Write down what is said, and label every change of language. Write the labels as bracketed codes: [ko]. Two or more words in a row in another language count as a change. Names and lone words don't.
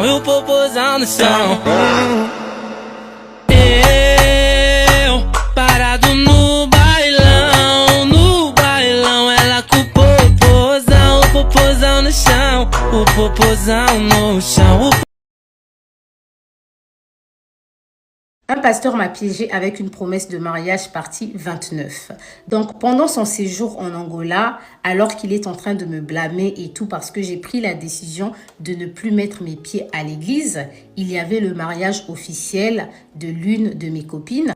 [pt] E o popozão no chão. Eu parado no bailão. No bailão ela com o popozão no chão. O popozão no chão. [fr] Un pasteur m'a piégé avec une promesse de mariage partie 29. Donc, pendant son séjour en Angola, alors qu'il est en train de me blâmer et tout parce que j'ai pris la décision de ne plus mettre mes pieds à l'église, il y avait le mariage officiel de l'une de mes copines.